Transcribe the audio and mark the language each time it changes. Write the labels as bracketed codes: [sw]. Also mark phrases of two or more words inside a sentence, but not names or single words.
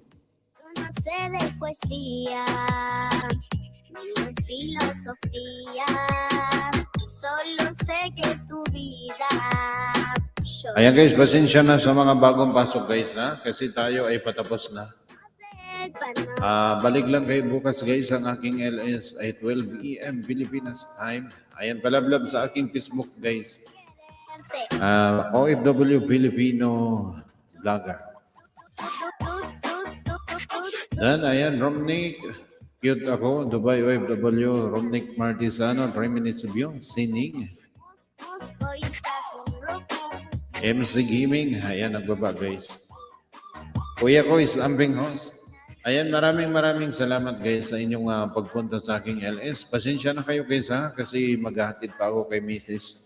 [es] Yo no sé de poesía ni de filosofía, solo sé que tu vida. [tl] Ayan guys, pasensya na sa mga bagong pasok guys ha, kasi tayo ay patapos na. Balik lang kayo bukas guys, ang aking LS ay 12 AM Pilipinas time. Ayan, palablab sa aking Facebook guys. OFW Filipino Vlogger. Dan, ayan, Romnick. Cute ako, Dubai OFW, Romnick Martisano, [en] 3 minutes of you, [tl] sining. MC Gaming, ayan, nagbaba guys. Kuya ko is Ambing Host. Ayan, maraming salamat guys sa inyong pagpunta sa aking LS. Pasensya na kayo guys ha, kasi maghahatid pa ako kay Mrs.